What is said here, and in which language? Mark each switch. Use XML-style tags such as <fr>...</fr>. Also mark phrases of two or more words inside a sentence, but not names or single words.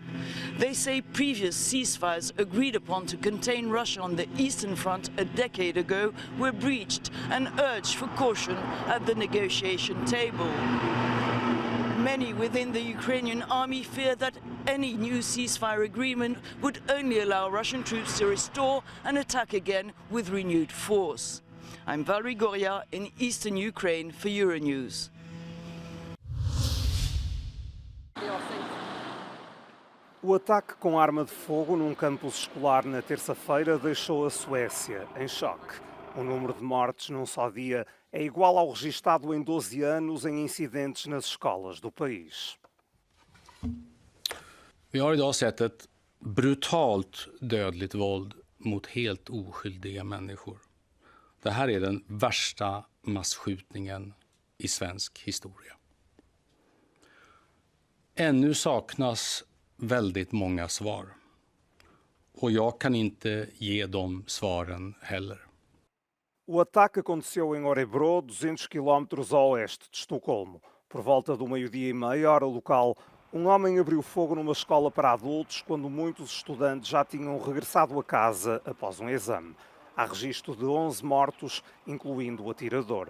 <en>They say previous ceasefires agreed upon to contain Russia on the Eastern Front a decade ago were breached and urge for caution at the negotiation table. Many within the Ukrainian army fear that any new ceasefire agreement would only allow Russian troops to restore and attack again with renewed force. I'm Valery Goria in eastern Ukraine for Euronews.</en> <pt>O ataque com arma de fogo num campus escolar na terça-feira deixou a Suécia em choque. O número de mortes num só dia é igual ao registado em 12 anos em incidentes nas escolas do país.</pt> <sv>Vi har idag sett ett brutalt dödligt våld mot helt oskyldiga människor. Det här är den värsta massskjutningen i svensk historia. Ännu saknas väldigt många svar. Och jag kan inte ge de svaren heller.</sv> <pt>O ataque aconteceu em Örebro, 200 quilómetros a oeste de Estocolmo. Por volta do meio-dia e meia, hora local, um homem abriu fogo numa escola para adultos quando muitos estudantes já tinham regressado a casa após um exame. Há registro de 11 mortos, incluindo o atirador.</pt>